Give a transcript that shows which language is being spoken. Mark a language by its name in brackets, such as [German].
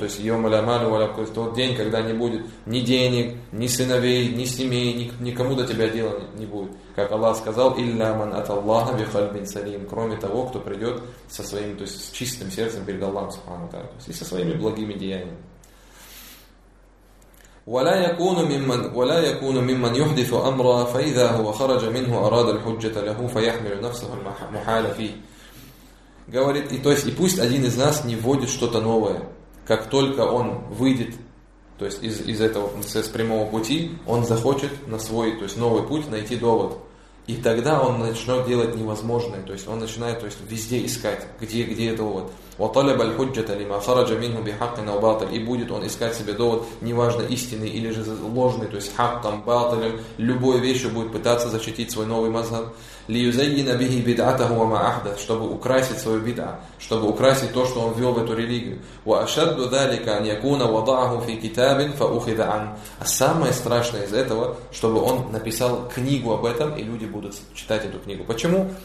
[Russian] То есть тот день, когда не будет ни денег, ни сыновей, ни семей, никому до тебя дела не будет. Как Аллах сказал, [Arabic] «Илля ман ат Аллаха бихальбин салим», [Russian] кроме того, кто придет со своим, то есть с чистым сердцем перед Аллахом Субхану ва Тааля, то есть и со своими благими деяниями. [Arabic] ولا يكون ممن ولا يكون ممن يحدث أمرا فإذا هو خرج منه أراد الحجة له فيحمل نفسه المحال فيه. [Russian] Говорит, и то есть и пусть один из нас не вводит что-то новое, как только он выйдет, то есть из этого с прямого пути, он захочет на свой, то есть новый путь найти довод, и тогда он начнет делать невозможное, то есть он начинает, то есть везде искать, где довод. [Arabic] وطلب الحجة لما خرج منه بحق أو باطل. [Russian] И будет он искать себе довод, неважно истинный или же ложный, то есть хаком, батлом, любой вещью будет пытаться защитить свой новый мазхаб. [Arabic] ليزين به بدعته وما أحدث, [Russian] чтобы украсить свою бидъа, чтобы украсить то, что он ввел в эту религию. [Arabic] وأشد ذلك أن يكون وضعه في كتاب فأخذ عنه. [Russian] А самое страшное из этого, чтобы он написал книгу об этом и люди будут читать эту книгу. Почему?